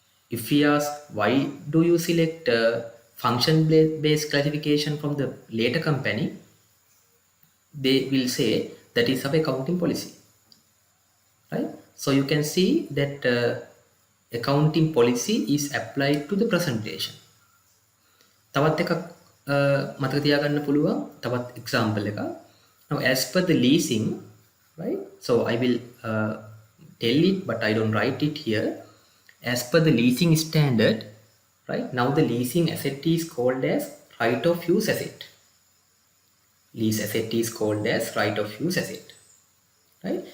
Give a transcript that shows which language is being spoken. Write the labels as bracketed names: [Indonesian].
[English] If we ask, why do you select function-based classification from the later company, they will say that is our accounting policy, right? So you can see that accounting policy is applied to the presentation. [Sinhala] තවත් එකක් මතක තියාගන්න පුළුවන් තවත් example එකක්. [English] Now as per the leasing, right? So I will tell it, but I don't write it here. As per the leasing standard, right? Now the leasing asset is called as right of use asset. Lease asset is called as right of use asset, right?